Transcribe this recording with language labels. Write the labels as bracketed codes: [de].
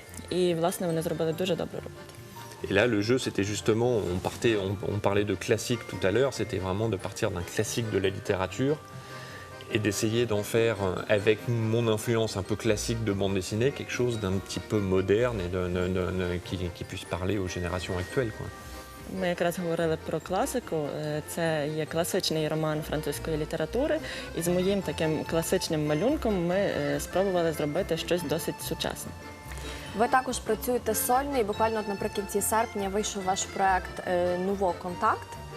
[uk] І, власне, вони зробили дуже добру роботу. [fr] Et là, le jeu, c'était justement, on parlait de classique tout à l'heure, c'était vraiment de partir d'un classique de la littérature et d'essayer d'en faire, avec mon influence un peu classique de bande dessinée, quelque chose d'un petit peu moderne et qui puisse parler aux générations actuelles, quoi. [uk] Ми якраз говорили про класику. Це є класичний роман французької літератури. І з моїм таким класичним малюнком ми спробували зробити щось досить сучасне. Ви також працюєте сольно, і буквально от наприкінці серпня вийшов ваш проект «Nouveau Contact».